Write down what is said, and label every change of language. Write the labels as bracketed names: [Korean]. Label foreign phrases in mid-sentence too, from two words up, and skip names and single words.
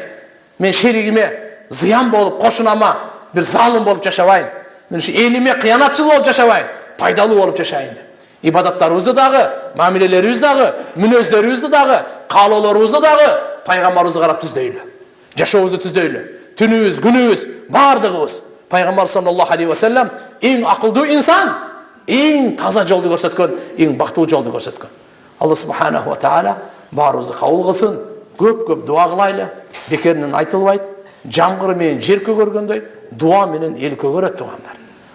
[Kyrgyz] Мен шеригиме зыян болуп, кошунама бир залым болуп жашабайын. Мен элиме кыянатчыл болуп жашабайын. Пайдалуу болуп жашайын. Ибадаттарыбызды дагы, мамилелерибизди дагы, мүнөздөрүбүздү дагы, каалоолорубузду дагы пайгамбарыбызга карап түздөйлү. Жашообузду түздөйлү. Түнүбүз, күнүбүз, бардыгыбыз пайгамбар [Arabic] صلى الله عليه وسلم [Kyrgyz] эң акылдуу инсан, эң таза жолду көрсөткөн, эң бактылуу жолду көрсөткөн. Алла [Arabic] سبحانه وتعالى [Kyrgyz] баарыбызды кабыл кылсын. Көп дуа кылайлы. Бекеринен айтылбайт. Жамгыр менен жер көгөргөндөй, дуа менен эл көгөрөт туугандар.